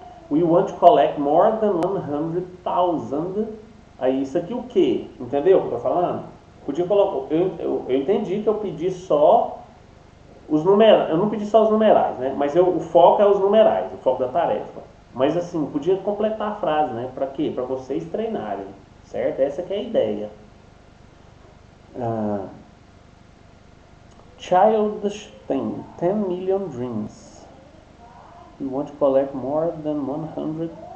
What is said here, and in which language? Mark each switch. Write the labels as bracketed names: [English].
[English] We want to collect more than 100,000. [Portuguese] Aí isso aqui o que? Entendeu o que eu tô falando? Podia colocar. Eu entendi que eu pedi só os numerais. Eu não pedi só os numerais, né? Mas o foco é os numerais, o foco da tarefa. Mas assim, podia completar a frase, né? Para quê? Para vocês treinarem, certo? Essa que é a ideia. [English] Childish thing, 10 million dreams. We want to collect more than 100,000.